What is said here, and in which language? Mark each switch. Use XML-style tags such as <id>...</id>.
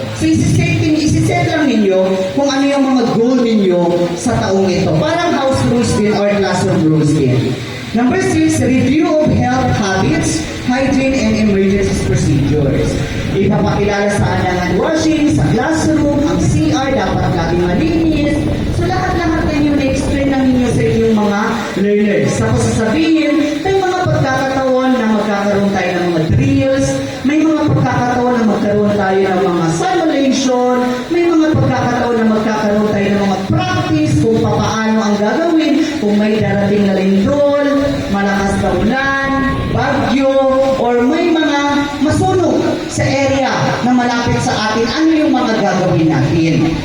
<tl>So, isi-set lang ninyo kung ano yung mga goal ninyo sa taong ito. Parang house rules din or classroom rules din.</tl> <en>Number 6, review of health habits, hygiene, and emergency procedures.</en> <tl>Ipapakilala sa hand washing, sa classroom, ang CR dapat laging malinis. So, lahat-lahat na yung na-explain lang ninyo sa inyong mga learners. Tapos sasabihin, may mga pagkakataon na magkakaroon tayo ng mga drills, may mga pagkakataon na magkaroon tayo ng mga simulation, may mga pagkakataon na magkakaroon tayo ng mga practice kung paano ang gagawin, kung may darating na lindol, malakas na ulan, bagyo, or may mga masunog sa area na malapit sa atin, ano yung mga gagawin natin.</tl>